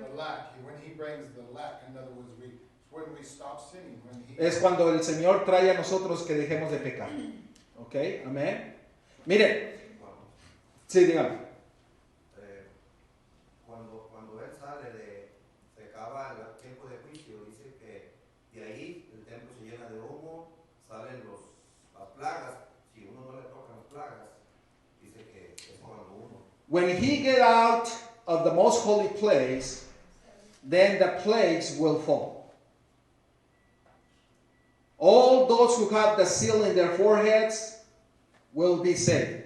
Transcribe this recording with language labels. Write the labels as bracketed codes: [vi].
[en] The lack, when he brings the lack, in other words, when we stop sinning, [es] Es cuando el Señor trae a nosotros que dejemos de pecar. ¿Ok? Amén. Miren. Sí, dígame. Cuando él sale se acaba el tiempo de juicio, dice que de ahí el templo se llena de humo, salen las plagas. Si uno no le toca las plagas, dice que es cuando uno. [en] When he get out of the most holy place, then the plagues will fall. All those who have the seal in their foreheads will be saved.